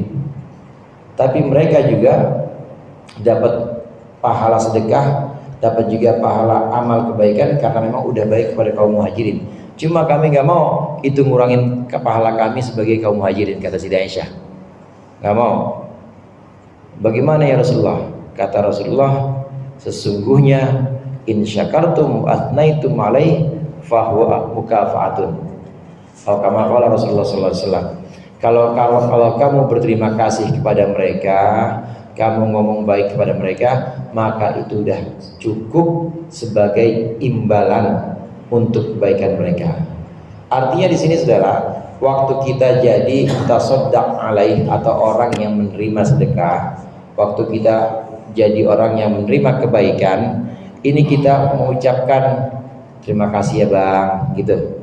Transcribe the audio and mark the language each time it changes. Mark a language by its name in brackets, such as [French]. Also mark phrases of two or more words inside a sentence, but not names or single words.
[Indonesian] Tapi mereka juga dapat pahala sedekah, dapat juga pahala amal kebaikan karena memang udah baik kepada kaum muhajirin. Cuma kami nggak mau itu ngurangin ke pahala kami sebagai kaum muhajirin, kata Siti Aisyah. Nggak mau. Bagaimana ya Rasulullah? Kata Rasulullah, sesungguhnya [Arabic] إن شكرتم أثنيتم عليه فهو مكافأة. Kalau كما قال رسول الله صلى الله عليه وسلم, [Indonesian] kalau kamu berterima kasih kepada mereka, kamu ngomong baik kepada mereka, maka itu sudah cukup sebagai imbalan untuk kebaikan mereka. Artinya di sini saudara, waktu kita jadi [Arabic] تصدق عليه [Indonesian] atau orang yang menerima sedekah, waktu kita jadi orang yang menerima kebaikan, ini kita mengucapkan terima kasih ya Bang, gitu.